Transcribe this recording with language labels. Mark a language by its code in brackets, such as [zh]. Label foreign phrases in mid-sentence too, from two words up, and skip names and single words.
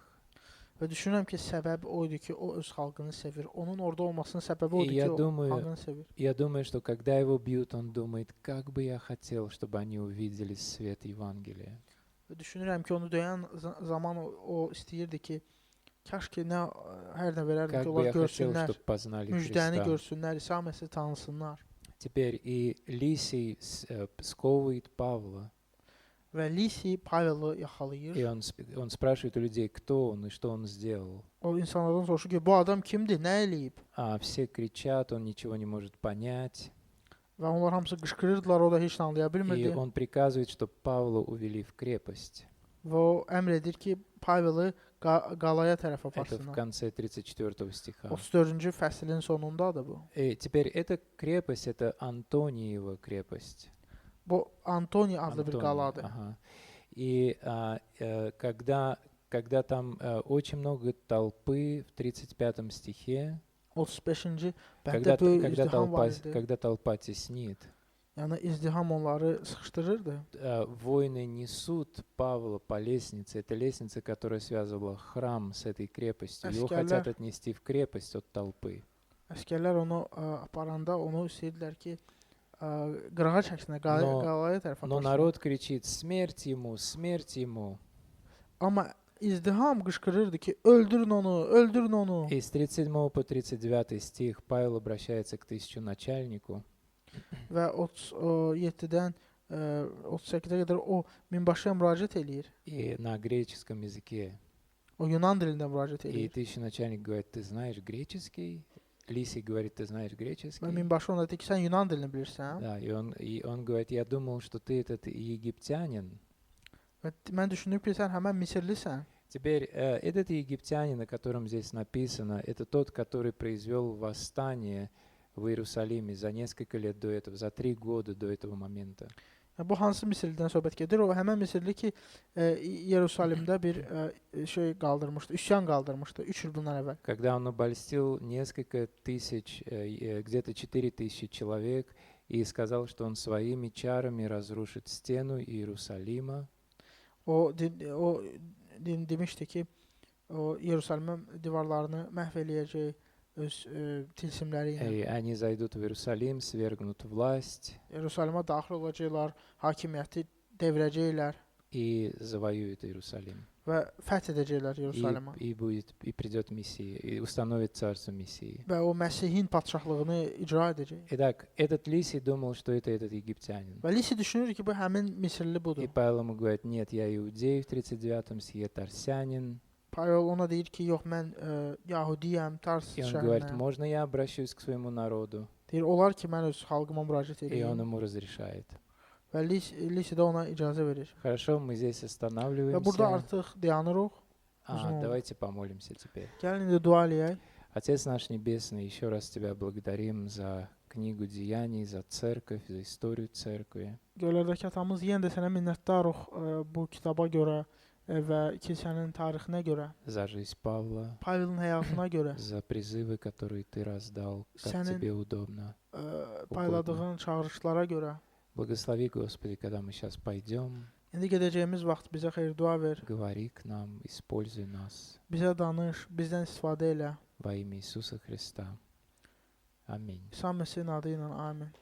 [az] Və düşünürəm ki, səbəb o idi ki, o öz xalqını sevir. Onun orada olmasının səbəbi o idi [ru] я [az] ki, o [ru] думаю, [az] xalqını sevir. [ru] Я думаю, что когда его бьют, он думает, как бы я хотел, чтобы они увидели свет Евангелия. [az] Və düşünürəm ki, onu döyən zaman o istəyirdi ki, kaş ki, hər nə verərdim [ru] Как [az] ki, [ru] бы [az] onlar [ru] я хотел, [az] görsünlər, [ru] чтобы познали [az] müjdəni [ru] Христа. [az] görsünlər, İsa Məsihi tanısınlar. [ru] Теперь и Лисий сковывает Павла, [az] Və Lisi Paveli yaxalayır. [ru] и он спрашивает у людей, кто он и что он сделал. [az] O insanlardan soruşur ki, bu adam kimdir, nə eləyib? [ru] А все кричат, он ничего не может понять. [az] Və onlar hamısı qışqırırdılar, o da heç nə anlaya [ru] И [az] bilmirdi. [ru] он приказывает, чтобы Павла увели в крепость. [az] Və o əmr edir ki, Paveli qalaya tərəf [ru] Это в [az] aparsınlar. [ru] конце 34 стиха. [az] 34-cü fəslin sonundadır bu. [ru] И теперь эта крепость, это Антониева крепость. [az] Bu Antoni adlı bir [ru] Антония, [az] qaladır. [ru] ага. И когда там очень много толпы в 35 стихе, [az] 35-ci bənddə böyük izdiham var idi. [ru] когда толпа теснит, [az] Yəni izdiham onları sıxışdırırdı. [ru] воины несут Павла по лестнице. Это лестница, которая связывала храм с этой крепостью. Его хотят отнести в крепость от толпы. [az] Əskərlər onu aparanda onu istəyirdilər ki, qırağa çəksinlər, qalaya tərəf [ru] Но [az] aparsınlar. [ru] народ кричит: смерть ему, смерть ему. [az] Amma izdiham qışqırırdı ki, öldürün onu, öldürün onu. [ru] И с 37 по 39 стих Павел обращается к тысяченачальнику. [az] Və 37-dən 38-ə qədər o minbaşıya müraciət eləyir. [ru] И на греческом языке. [az] O Yunan dilində müraciət [ru] И [az] eləyir. [ru] тысяченачальник говорит: ты знаешь греческий? Лисий говорит: ты знаешь [az] Və [ru] греческий? [az] minbaşı ona deyir ki, sən Yunan dilini bilirsən. [ru] Да, и он говорит: я думал, что ты этот египтянин. [az] Və mən düşündüm ki, sən həmən Misirlisən. [ru] Теперь этот египтянин, о котором здесь написано, это тот, который произвел восстание в Иерусалиме за несколько лет до этого, за 3 года до этого момента. [az] Bu hansı Misirlidən söhbət gedir? O həmin Misirli ki, Yeruşalimdə bir şey qaldırmışdı, üsyan qaldırmışdı 3 il bundan əvvəl. [ru] Когда он обольстил несколько тысяч, где-то 4000 человек, и сказал, что он своими чарами разрушит стену Иерусалима. [az] O demişdi ki, o Yeruşalimin divarlarını məhv eləyəcək öz tilsimləri ilə. [ru] И они зайдут в Иерусалим, свергнут власть [az] Yeruşalimə daxil olacaqlar, hakimiyyəti devirəcəklər [ru] и завоюют Иерусалим. [az] və fəth edəcəklər Yeruşalimə. [ru] И придет Мессия, и установит царство Мессии. [az] Və o Məsihin padşahlığını icra edəcək. [ru] Итак, этот Лисий думал, что это этот египтянин. [az] Və Lisi düşünür ki, bu həmin Misirli budur. [ru] И Павел ему говорит: нет, я иудей в 39-м, сие тарсянин. [az] Pavel ona deyir ki, yox mən Yahudiyəm, Tars [ru] И он говорит: [az] şəhərindəyəm. [ru] можно я обращусь к своему народу? [az] Deyir, olar ki, mən öz xalqıma müraciət [ru] И он [az] edeyim. [ru] ему разрешает. [az] Və Lisi də ona icazə verir. [ru] Хорошо, мы здесь [az] Və burada [ru] останавливаемся. [az] artıq dayanırıq. [ru] Давайте помолимся теперь. [az] Gəlin indi dua eləyək. [ru] Отец наш Небесный, еще раз Тебя благодарим за книгу Деяний, за церковь, за историю церкви. [az] Göylərdəki atamız, yenə də sənə minnətdarıq bu kitaba görə və kilsənin tarixinə görə, [ru] За жизнь Павла, [az] Pavelin həyatına görə, [ru] за призывы, которые Ты раздал, как Сянин- Тебе удобно. [az] payladığın çağırışlara görə. [ru] Благослови, Господи, когда мы сейчас пойдем, [az] İndi gedəcəyimiz vaxt bizə xeyir dua ver. [ru] говори к нам, используй нас [az] Bizə danış, bizdən istifadə elə. [ru] во имя Иисуса Христа. Аминь. [az] İsa Məsihin adı ilə amin.